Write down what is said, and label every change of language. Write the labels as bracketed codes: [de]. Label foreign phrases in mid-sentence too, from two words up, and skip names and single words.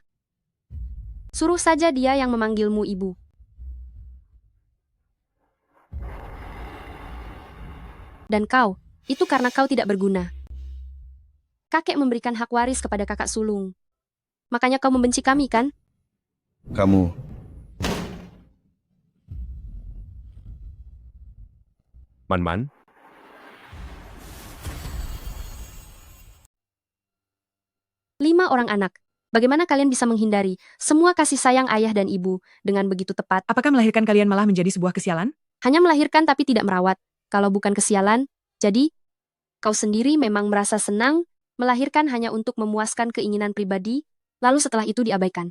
[id] Suruh saja dia yang memanggilmu ibu. Dan kau, itu karena kau tidak berguna. Kakek memberikan hak waris kepada kakak sulung. Makanya kau membenci kami, kan? Kamu. Man-man? Lima orang anak. Bagaimana kalian bisa menghindari semua kasih sayang ayah dan ibu dengan begitu tepat? Apakah melahirkan kalian malah menjadi sebuah kesialan? Hanya melahirkan tapi tidak merawat. Kalau bukan kesialan, jadi kau sendiri memang merasa senang melahirkan hanya untuk memuaskan keinginan pribadi, lalu setelah itu diabaikan.